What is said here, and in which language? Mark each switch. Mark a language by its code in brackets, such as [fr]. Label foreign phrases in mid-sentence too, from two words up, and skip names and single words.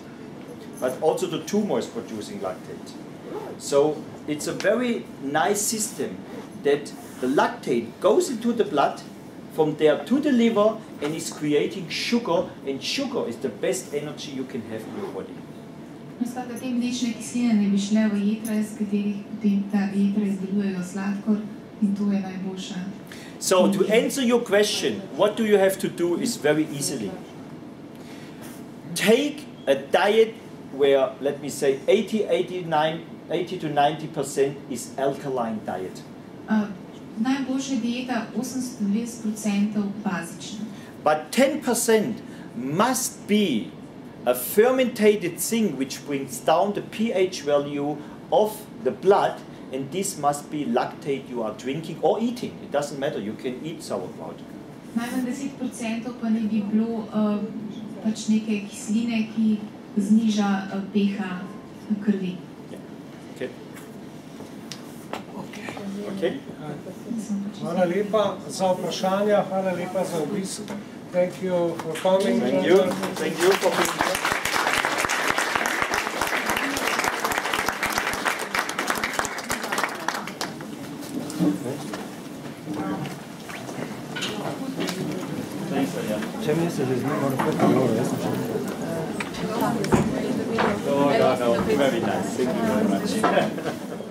[en] But also the tumor is producing lactate. So it's a very nice system that the lactate goes into the blood, from there to the liver, and is creating sugar, and sugar is the best energy you can have in your body. [sl] Skratka, te mlečne kisline ne bi šle v jetra, iz katerih potem ta jetra izdelujejo sladkor, in to je najboljša. [en] So to answer your question, what do you have to do is very easily. Take a diet where, let me say, 80 to 90% is alkaline diet. [sl] Najboljša dieta 80-90% bazična. [en] But 10% must be a fermented thing which brings down the pH value of the blood, and this must be lactate you are drinking or eating. It doesn't matter, you can eat sauerkraut. [sl] Najmanj 10% pa ne bi bilo pač neke kisline, ki zniža pH krvi. [en] Okay. Okay. [sl] Hvala lepa za vprašanja, hvala lepa za obisk. [en] Thank you for coming. Thank you. Thank you for being here. [sl] Če mi se že z njim moram povedati, jaz sem še. [en] No, very nice. Thank you very much.